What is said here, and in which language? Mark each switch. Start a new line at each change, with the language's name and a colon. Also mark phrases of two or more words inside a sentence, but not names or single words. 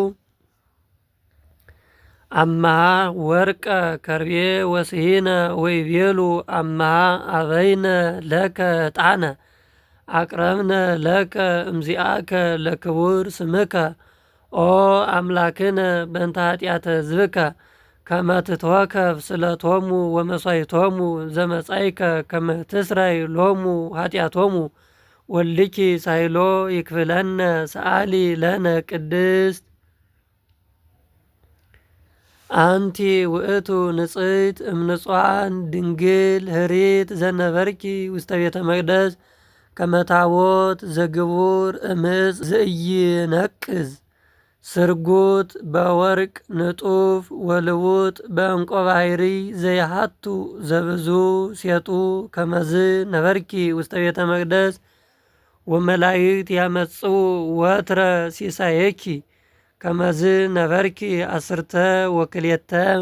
Geez: አመሃ ወርቀ ከርቤ ወስሂነ ወይቤሉ አመሃ አበይነ ለከ ዕጣነ አቅረብነ ለከ እምዚአከ ለክቡር ስምከ ኦ አምላክነ በእንተ ኃጢአተ ሕዝብከ ከመ ትትወከፍ ስለቶሙ ወመሥዋዕቶሙ ዘመጻእከ ከመ ትስረይ ሎሙ ኃጢአቶሙ ወልድኪ ሳይሎ ይክፍለነ ሰአሊ ለነ ቅድስት አንቲ ውእቱ ንጽሕት እምንጹሐን ድንግል ህሪት ዘነበርኪ ውስተ ቤተ መቅደስ ከመ ታቦት ዘግቡር እምፅ ዘኢይነቅዝ ስርጉት በወርቅ ንጡፍ ወልውጥ በዕንቆ ባሕሪ ዘይሃቱ ዘብዙ ሴጡ ከመዝ ነበርኪ ውስተ ቤተ መቅደስ ወመላእክት ያመጽኡ ወትረ ሲሳየኪ ከመዝ ነበርኪ አስርተ ወክልኤተ